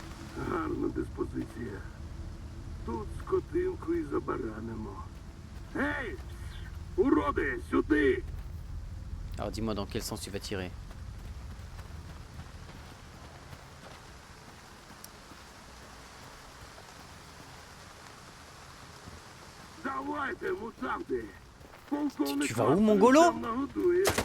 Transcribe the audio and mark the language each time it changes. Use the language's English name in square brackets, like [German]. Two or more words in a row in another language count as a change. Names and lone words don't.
[Ukrainian] Гарна диспозиція. Тут скотинку і забаранимо. Гей! Уроди, сюди! [French] Alors dis-moi dans quel sens tu vas tirer. [Ukrainian] Давайте, мутанти! Полковник [French] Tu vas [Ukrainian] вас [French] où, Mongolo? [Ukrainian] свинцем нагодує.